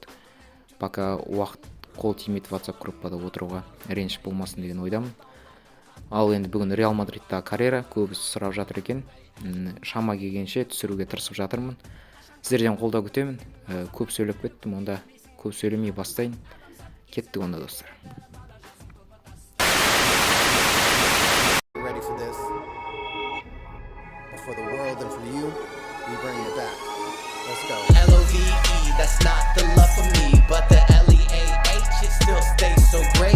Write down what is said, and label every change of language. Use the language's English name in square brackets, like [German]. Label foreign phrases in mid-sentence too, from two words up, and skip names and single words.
[Kazakh] Пока уақыт қол тимейді WhatsApp группада отыруға, реніш болмасын деген ойдамын. Ал енді бүгін Реал мадридтағы карьера көбісі сұрап жатыр екен. Шама келгенше түсіруге тырысып жатырмын. Сіздерден қолдау күтемін. Көп сөйлеп кеттім, онда көп сөйлемей бастайын. Кеттік онда достар. [English] Ready for this? For the world and for you, we bring it back. Let's go. L-O-V-E, that's not the love for me, but the L-E-A-H, it still stays so great.